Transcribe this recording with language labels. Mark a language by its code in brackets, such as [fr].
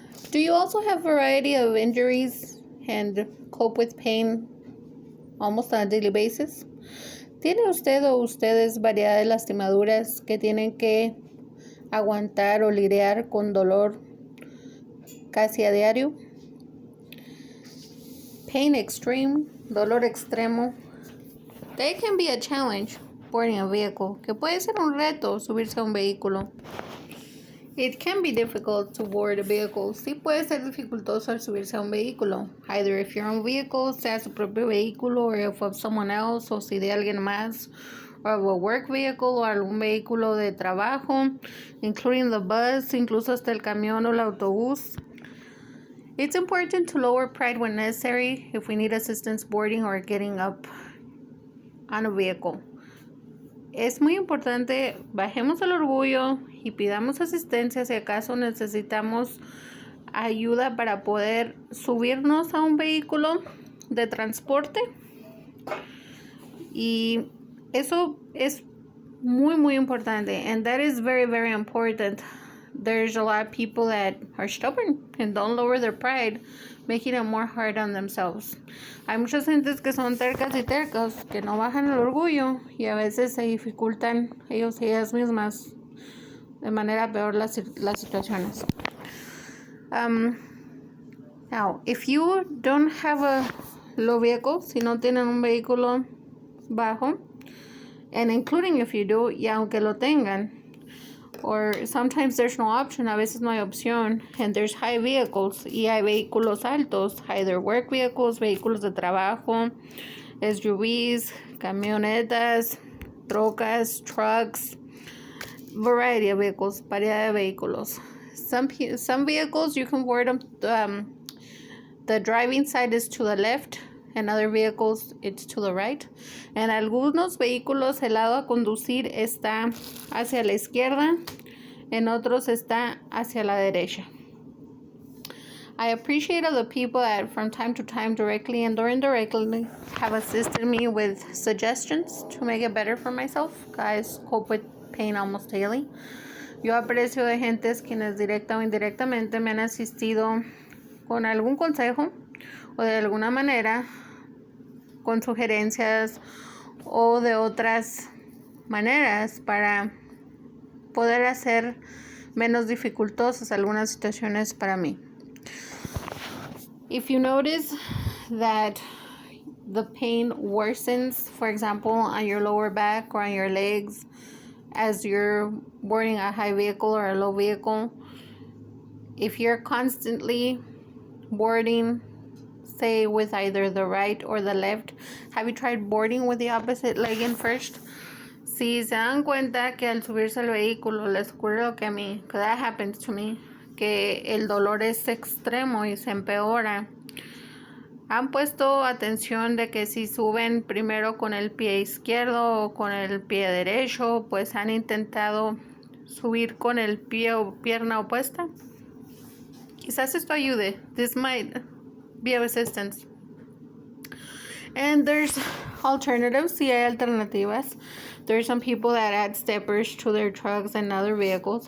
[en] Do you also have a variety of injuries and cope with pain almost on a daily basis? [es] ¿Tiene usted o ustedes variedad de lastimaduras que tienen que aguantar o lidiar con dolor casi a diario? [en] Pain extreme, [es] dolor extremo. [en] They can be a challenge boarding a vehicle, [es] que puede ser un reto subirse a un vehículo. [en] It can be difficult to board a vehicle. [es] Sí puede ser dificultoso al subirse a un vehículo. [en] Either if your own vehicle, [es] sea su propio vehículo, [en] or if of someone else, [es] o si de alguien más, [en] or of a work vehicle, [es] o algún vehículo de trabajo, [en] including the bus, [es] incluso hasta el camión o el autobús. [en] It's important to lower pride when necessary if we need assistance boarding or getting up on a vehicle. [es] Es muy importante, bajemos el orgullo y pidamos asistencia si acaso necesitamos ayuda para poder subirnos a un vehículo de transporte. Y eso es muy, muy importante. [en] And that is very, very important. There's a lot of people that are stubborn and don't lower their pride, making it more hard on themselves. [es] Hay muchas gentes que son tercas y tercos, que no bajan el orgullo y a veces se dificultan ellos y ellas mismas de manera peor las situaciones. [en] Now, if you don't have a low vehicle, [es] si no tienen un vehículo bajo, [en] and including if you do, [es] y aunque lo tengan, [en] or sometimes there's no option, [es] a veces no hay opción, [en] and there's high vehicles, [es] y hay vehículos altos, [en] either work vehicles, [es] vehículos de trabajo, [en] SUVs, [es] camionetas, trocas, [en] trucks, variety of vehicles, [es] variedad de vehículos. [en] Some vehicles you can board them, the driving side is to the left, and other vehicles it's to the right. [es] En algunos vehículos el lado a conducir está hacia la izquierda, en otros está hacia la derecha. [en] I appreciate all the people that from time to time directly and or indirectly have assisted me with suggestions to make it better for myself. Guys, cope with pain almost daily. [es] Yo aprecio de gentes quienes directa o indirectamente me han asistido con algún consejo o de alguna manera con sugerencias o de otras maneras para poder hacer menos dificultosas algunas situaciones para mí. [en] If you notice that the pain worsens, for example, on your lower back or on your legs as you're boarding a high vehicle or a low vehicle, if you're constantly boarding, say with either the right or the left, have you tried boarding with the opposite leg in first? [es] Si se dan cuenta que al subirse al vehículo les ocurre lo que a mí, que [en] that happens to me, [es] que el dolor es extremo y se empeora. ¿Han puesto atención de que si suben primero con el pie izquierdo o con el pie derecho, pues han intentado subir con el pie o pierna opuesta? Quizás esto ayude. [en] This might be of assistance. And there's alternatives. [es] Sí hay alternativas. [en] There's some people that add steppers to their trucks and other vehicles.